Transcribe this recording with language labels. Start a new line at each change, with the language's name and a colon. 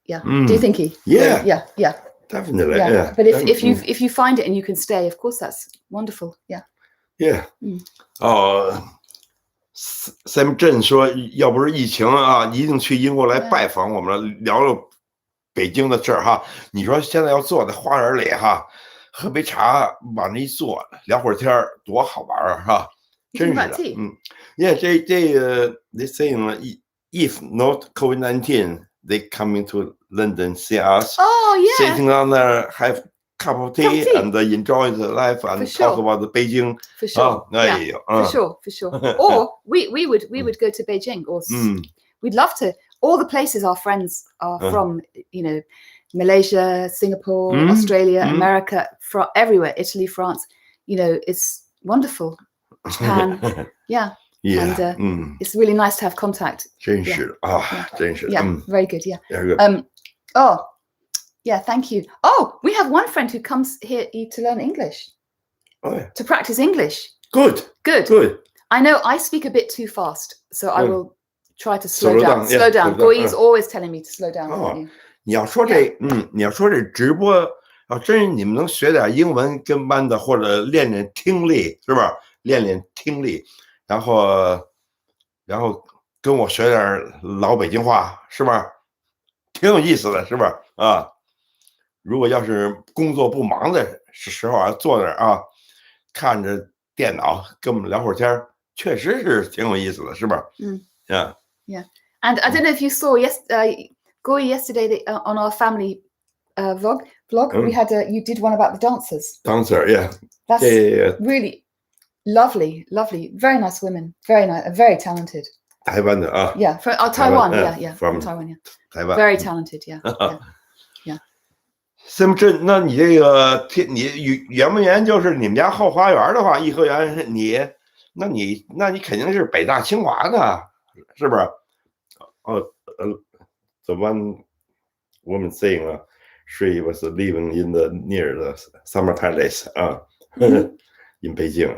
English: Yeah. Do you think? Yeah. Definitely. Yeah. But if you find it and you can stay, of course, that's wonderful. Yeah. Yeah.
Chinese: Sam 镇说，要不是疫情啊，一定去英国来拜访我们，聊聊北京的事儿哈。你说现在要坐在花园里哈，喝杯茶，往那一坐，聊会儿天儿，多好玩啊哈！真是的。Yeah.
English: 这they saying if not COVID-19, they coming to London see us. Oh yeah. Sitting on there, have cup of tea and enjoy the life and talk about the Beijing. For sure. For sure. Or we would go to Beijing, or we'd love to. All the places our friends are from, Malaysia, Singapore, Australia, America, from everywhere, Italy, France. It's wonderful. Japan. Yeah. And it's really nice to have contact.
Chinese: 真是啊，真是。
English: Yeah. Very good. Yeah. Very good. Yeah, thank you. Oh, we have one friend who comes here to learn English. Oh, yeah. To practice English. Good. I know I speak a bit too fast, so I will try to slow down. Slow down. Guo Yi is always telling me to slow down.
Chinese: 你要说这直播啊，真是你们能学点英文跟班的，或者练练听力，是吧？练听力，然后跟我学点老北京话，是吧？挺有意思的，是吧？啊。如果要是工作不忙的时候啊，坐那儿啊，看着电脑跟我们聊会儿天，确实是挺有意思的，是吧？Yeah.
English: And I don't know if you saw Guo Yi yesterday on our family vlog. We had you did one about the dancers. Yeah. That's really lovely, very nice women, very nice, very talented.
Chinese: 台湾的啊。
English: Yeah, from Taiwan. Yeah, from Taiwan. Yeah.
Chinese: 台湾。
English: Very talented. Yeah.
Chinese: Sam 镇，那你这个你圆不圆？就是你们家后花园的话，颐和园，那你肯定是北大清华的，是不是？
English: The one woman saying she was living in the near the Summer Palace in Beijing.